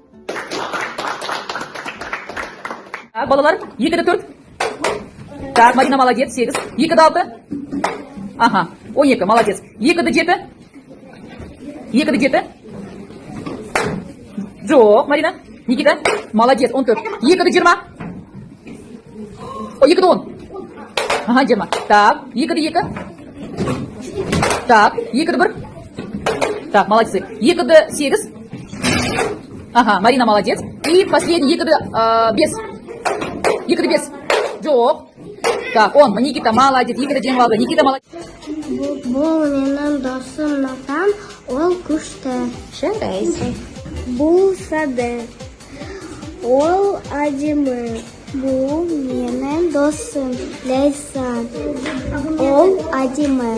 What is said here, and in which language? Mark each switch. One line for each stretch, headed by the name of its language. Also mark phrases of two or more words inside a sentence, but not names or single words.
Kazakh: Так, балалар, 2-4.
Russian: Так, Марина молодец, 8. 2-6. Ага, 12, молодец. 2-7.
Kazakh: 2-7. Жоқ, Марина.
Russian: Никита, молодец, 14. 2-20. О, 2-10. Ага, 20. Так, 2-2. Так, 2-1. Так, молодцы. 2-8. Ага, Марина молодец. И последний 2-5. 2-5. Жоқ. Так, он, Никита молодец. 2-10 алды. Никита молодец.
Kazakh: Бұл менің досым Натан, ол күшті. Жарайсың. Бұл Саде, ол әдемі. Бұл менің досым Лейсан, ол әдемі.